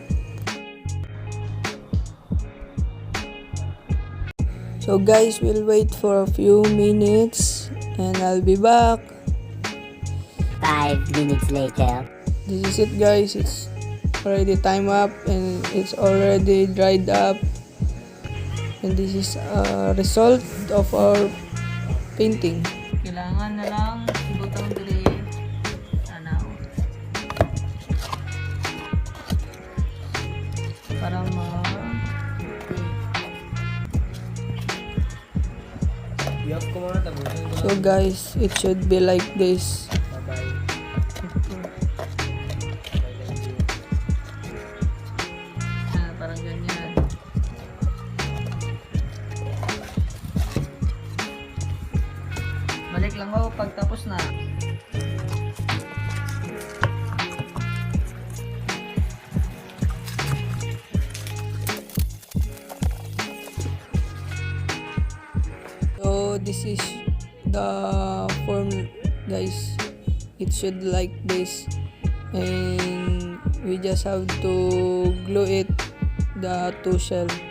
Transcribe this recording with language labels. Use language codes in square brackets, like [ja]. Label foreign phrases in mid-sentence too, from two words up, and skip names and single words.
[en] So guys, we'll wait for a few minutes and I'll be back. 5 minutes later. This is it guys, it's already time up and it's already dried up. And this is a result of our painting. [ceb] Kailangan na lang ibutang diri anaw para [en] So guys, it should be like this. [tl] parang ganyan. Balik lang ako pag tapos na. [en] So this is the form guys, it should like this and we just have to glue it the two shell.